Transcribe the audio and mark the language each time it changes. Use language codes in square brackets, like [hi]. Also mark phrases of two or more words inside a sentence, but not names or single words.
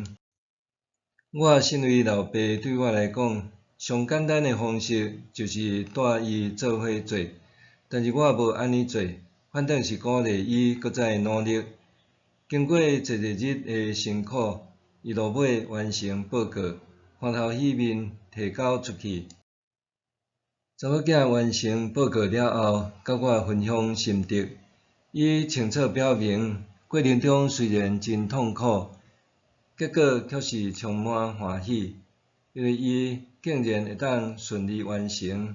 [nan] 我身为老爸，对我来讲，上简单的方式就是带伊做伙做，但是我无安尼做，反倒是鼓励伊搁再努力。经过一日日的辛苦，伊落尾完成报告，欢头喜面提交出去。查某囝完成报告了后，甲我分享心得。伊清楚表明，过程中虽然真痛苦，结果却是充满欢喜，因为伊竟然会当顺利完成。